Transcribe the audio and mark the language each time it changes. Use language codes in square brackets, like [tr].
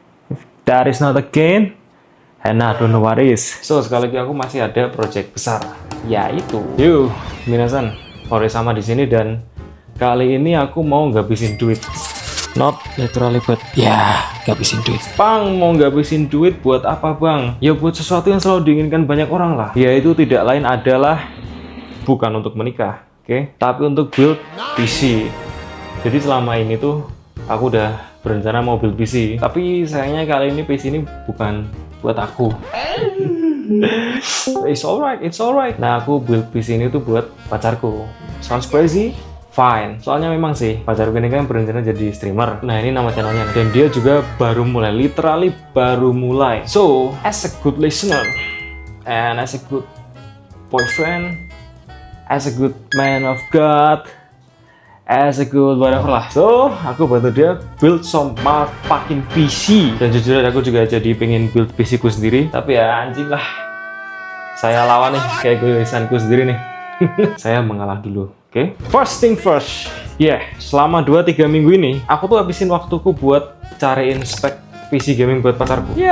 [en] If that is not a gain, and I don't know what is. [id] So, sekali lagi aku masih ada project besar, yaitu minasan, Ori sama di sini, dan kali ini aku mau ngabisin duit. [en] Not literally, but [id] ya, ngabisin duit. Bang, mau ngabisin duit buat apa bang? Ya buat sesuatu yang selalu diinginkan banyak orang lah. Yaitu tidak lain adalah bukan untuk menikah, oke? Tapi untuk build PC. Jadi selama ini tuh aku udah berencana mau build PC. Tapi sayangnya kali ini PC ini bukan buat aku. [en] It's alright. [id] Nah, aku build PC ini tuh buat pacarku. [en] Sounds crazy? Fine. [id] Soalnya memang sih pacarku ini kan berencana jadi streamer. Nah, ini nama channelnya. Dan dia juga baru mulai, literally baru mulai. [en] So, as a good listener and as a good boyfriend, as a good man of God, as a good whatever lah. So, [id] aku bantu dia [en] build some fucking PC. [id] Dan jujur aku juga jadi pengen build PC ku sendiri. Tapi ya anjing lah. Saya lawan nih, kayak egoisanku sendiri nih. Saya mengalah dulu, oke? [en] First thing first. [id] Selama 2-3 minggu ini, aku tuh habisin waktuku buat cariin spek PC gaming buat pacarku.